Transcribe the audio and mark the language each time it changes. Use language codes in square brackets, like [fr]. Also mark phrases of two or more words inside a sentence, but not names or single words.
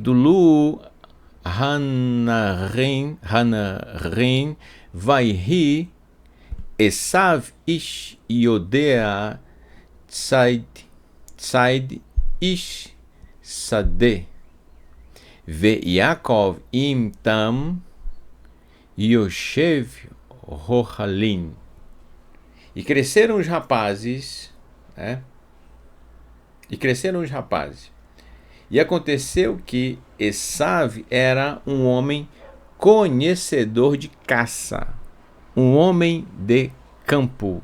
[he] הנערים ויהי עשו איש ידע ציד איש שדה ויעקב עם תם ישב אוהלים. [pt] E cresceram os rapazes, né? E aconteceu que Esav era um homem conhecedor de caça, um homem de campo.